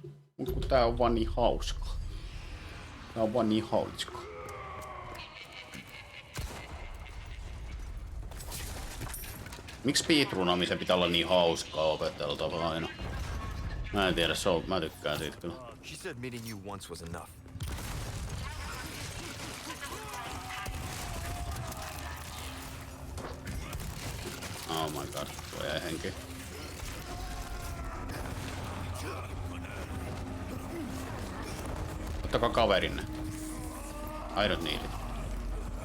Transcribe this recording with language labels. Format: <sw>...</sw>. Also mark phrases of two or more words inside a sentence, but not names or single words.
<fi>Mut kun tää on vaan niin hauska. Tää on vaan niin hauska. Miksi speedrunaamisen pitää olla niin hauskaa opeteltavaa aina? Mä en tiedä, mä tykkään siitä kyllä.</fi> <en>She said meeting you once was enough. Oh my god,</en> <fi>tuo jäi henki. Ottakaa kaverinne.</fi> <en>I don't need it.</en>